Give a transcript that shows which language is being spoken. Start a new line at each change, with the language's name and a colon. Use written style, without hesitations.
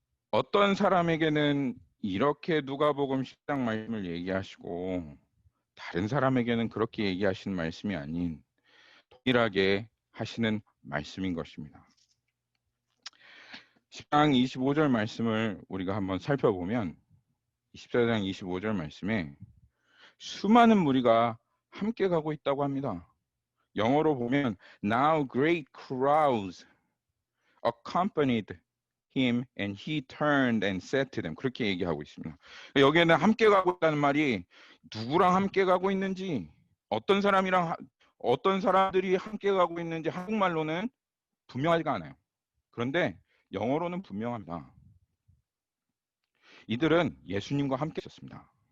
Korean: 어떤 사람에게는 이렇게 누가복음 10장 말씀을 얘기하시고 다른 사람에게는 그렇게 얘기하시는 말씀이 아닌 동일하게 하시는 말씀인 것입니다. 10장 25절 말씀을 우리가 한번 살펴보면 24장 25절 말씀에 수많은 무리가 함께 가고 있다고 합니다. 영어로 보면
English: Now great crowds accompanied him and he turned and said to them.
Korean: 그렇게 얘기하고 있습니다. 여기에는 함께 가고 있다는 말이 누구랑 함께 가고 있는지 어떤 사람들이 함께 가고 있는지 한국말로는 분명하지가 않아요. 그런데 영어로는 분명합니다. 이들은 예수님과 함께 있었습니다.